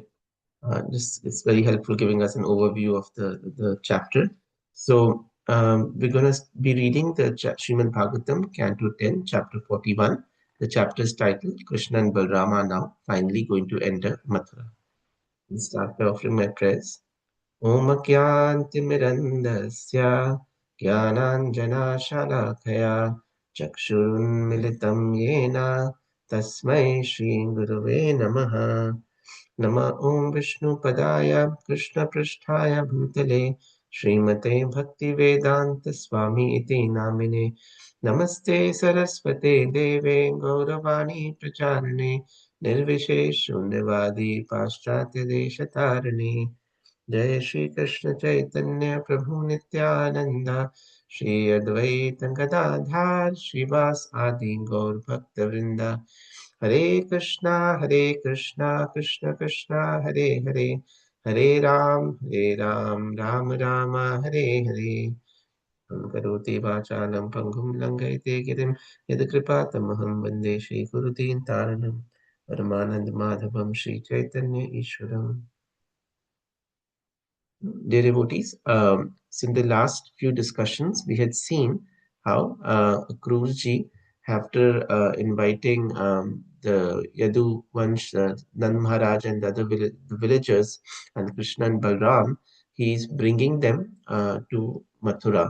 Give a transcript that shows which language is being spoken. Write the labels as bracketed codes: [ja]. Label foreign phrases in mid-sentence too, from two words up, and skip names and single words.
[en] This is very helpful, giving us an overview of the chapter. So we're going to be reading the Srimad Bhagavatam, Canto 10, Chapter 41. The chapter is titled Krishna and Balrama are now finally going to enter Mathura. We'll start by offering my prayers. [sa] ओम क्यान्तिमिरान्धस्य ज्ञानाञ्जनशलाकया चक्षुरुन्मीलितं येन तस्मै श्री गुरवे नमः नम ओम विष्णु पादाय कृष्ण प्रेष्ठाय भूतले श्रीमते भक्ति वेदान्त स्वामिन् इति नामिने नमस्ते सारस्वते देवे गौरवाणी प्रचारिणे निर्विशेष शून्यवादि पाश्चात्य देशतारिणे जय श्री कृष्ण चैतन्य प्रभु नित्यानंद श्री अद्वैत गदाधार श्रीवास आदि गौर भक्त वृंदा हरे कृष्णा कृष्ण कृष्णा हरे हरे हरे राम राम राम हरे हरे करोति वाचालं पङ्गुं लङ्घयते गिरिं यत्कृपातमहं वन्दे श्रीगुरुदीन् तारणं परमानन्दमाधवं श्रीचैतन्य ईश्वरम् [en] Dear devotees, so in the last few discussions, we had seen how Akrurji, after inviting the Yadu Vansh, Nand Maharaj, and the other the villagers, and Krishna and Balram, he is bringing them to Mathura.